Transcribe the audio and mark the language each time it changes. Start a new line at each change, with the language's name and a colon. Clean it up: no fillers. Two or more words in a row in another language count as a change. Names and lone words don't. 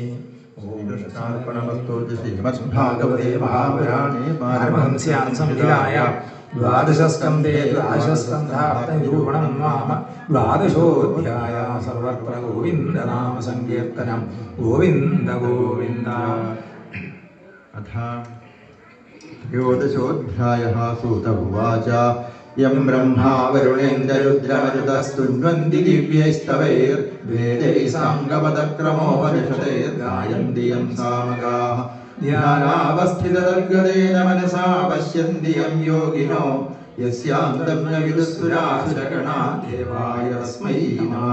Sanskrit: ഓം കൃഷ്ണാർപ്പണമസ്തു. ശ്രീമദ്ഭാഗവതേ മഹാപുരാണേ പാരമഹംസ്യാം സംഹിതായ ദ്വാദശസ്കന്ധേ ദ്വാദശസ്കന്ധാർത്ഥനിരൂപണം നാമ ദ്വാദശോऽധ്യായ. സർവത്ര ഗോവിന്ദനാമ സങ്കീർത്തനം. ഗോവിന്ദ ഗോവിന്ദ. त्रयोदशोऽध्यायः. सूत उवाच यं ब्रह्मा वरुणेन्द्ररुद्रमरुतस्तुन्वन्ति दिव्यैस्तवैर्वेदैः साङ्गपदक्रमोपनिषदैर्गायन्ति यं सामगाः ध्यानावस्थिततद्गतेन मनसा पश्यन्ति यं योगिनो यस्यान्तं न विदुःसुरासुरगणा देवाय तस्मै नमः.